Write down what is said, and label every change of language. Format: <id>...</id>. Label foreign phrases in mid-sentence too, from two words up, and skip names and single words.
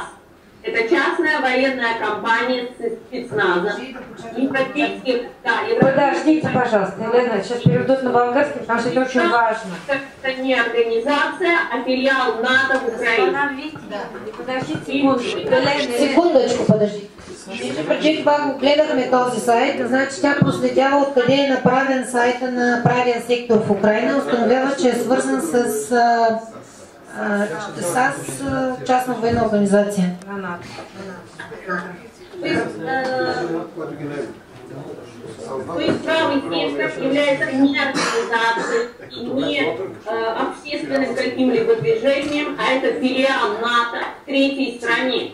<ru>Это частная военная компания спецназа. Подождите, пожалуйста, Елена, сейчас переведут на болгарский, потому что это очень важно. Это не организация, а филиал НАТО в Украине. Подождите секунду. Секундочку, подожди.</ru> <bg>Преди това гледахме този сайт, значи тя проследява откъде е направен сайта на правия сектор в Украина, установява, че е свързан с САС, частна военна организация.</bg> <ru>То есть правый сектор является не организацией, не общественным каким-либо движением, а это филиал НАТО в третьей стране.</ru>